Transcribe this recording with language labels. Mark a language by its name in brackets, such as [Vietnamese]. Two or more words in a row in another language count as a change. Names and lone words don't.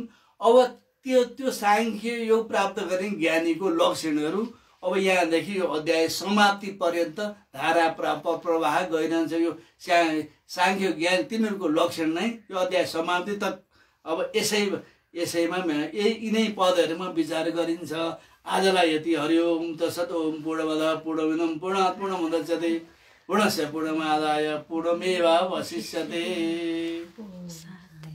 [Nepali] अब त्यो साङ्ख्य योग प्राप्त गर्ने ज्ञानीको लक्षणहरू अब यहाँदेखि यो अध्याय समाप्ति पर्यन्त धारा प्रवाह गइरहन्छ। यो साङ्ख्य ज्ञान तिनीहरूको लक्षण नै यो अध्याय समाप्ति तक अब यसैमा यिनै पदहरूमा विचार गरिन्छ। आजलाई यति। [Sanskrit] हरि ओम तत्सत्। ओम पूर्णमदः पूर्णमिदं पूर्णात् पूर्णमुदच्यते पूर्णस्य पूर्णमादाय पूर्णमेवावशिष्यते।